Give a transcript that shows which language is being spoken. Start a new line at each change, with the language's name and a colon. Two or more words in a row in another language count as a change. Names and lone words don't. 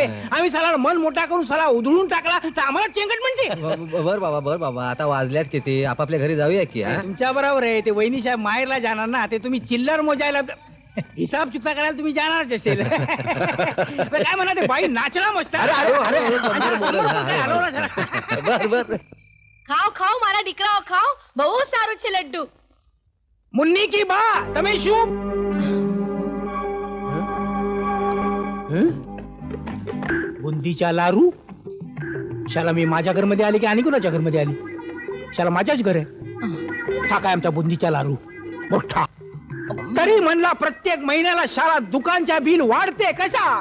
Marathi: आम्ही साला मन मोठा करून साला उधळून टाकला तर आम्हाला चेंगट म्हणते. बर बाबा आता वाजल्यात किती, आपापल्या घरी जाऊया की. हा? तुमच्या बरोबर आहे. ते वहिनी साहेब माहेरला जाणार ना, ते तुम्ही चिल्लर मोजायला हिसाब चुकता करायला तुम्ही जाणारच असेल. तर काय म्हणा ते बाई नाचला मस्त. बर
Gujarati: ખાઓ ખાઓ મારા દીકરાઓ ખાઓ, બહુ સારું છે લડ્ડુ.
Marathi: मुन्नी की बा
Gujarati: તમે શું
Marathi: बुंदीच्या लारू? शाला मी माझ्या घरमध्ये आली की आणि कुणाच्या घरमध्ये आली? शाला माझ्याच घर आहे. हा काय आमचा बुंदीचा लारू मोठा. तरी म्हणला प्रत्येक महिन्याला शाला दुकानच्या बिल वाढते कशा?